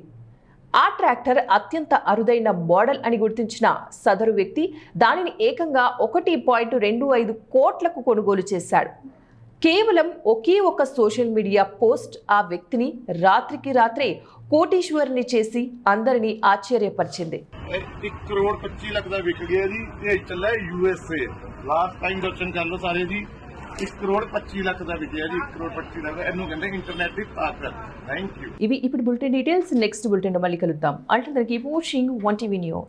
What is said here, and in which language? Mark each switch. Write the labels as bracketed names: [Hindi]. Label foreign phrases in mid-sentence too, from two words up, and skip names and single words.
[Telugu] ఆ ట్రాక్టర్ అత్యంత అరుదైన మోడల్ అని గుర్తించిన సదరు వ్యక్తి దానిని ఏకంగా 1.25 కోట్లకు కొనుగోలు చేశాడు. కేవలం ఒకే ఒక [English] social media [Telugu] పోస్ట్ ఆ వ్యక్తిని రాత్రికి రాత్రే కోటీశ్వరుని చేసి అందరినీ ఆశ్చర్యపరిచింది. [Punjabi] 1.25 ਲੱਖ ਦਾ ਵਿਕ ਗਿਆ ਜੀ। ਇਹ ਚੱਲਿਆ USA। [English] last time [Punjabi] ਦਰਸ਼ਨ ਕਰ ਲਓ ਸਾਰੇ ਜੀ। 1 ਕਰੋੜ 25 ਲੱਖ ਦਾ ਵਿਕਿਆ ਜੀ 1 ਕਰੋੜ 25 ਲੱਖ ਇਹਨੂੰ ਕਹਿੰਦੇ ਇੰਟਰਨੈਟ ਦੀ ਤਾਕਤ [English] thank you [Telugu] ఇవి ఇప్పుడు [English] bulletin details next bulletin [Telugu] లో మళ్ళీ కలుద్దాం. [English] until keep watching 1 TV news.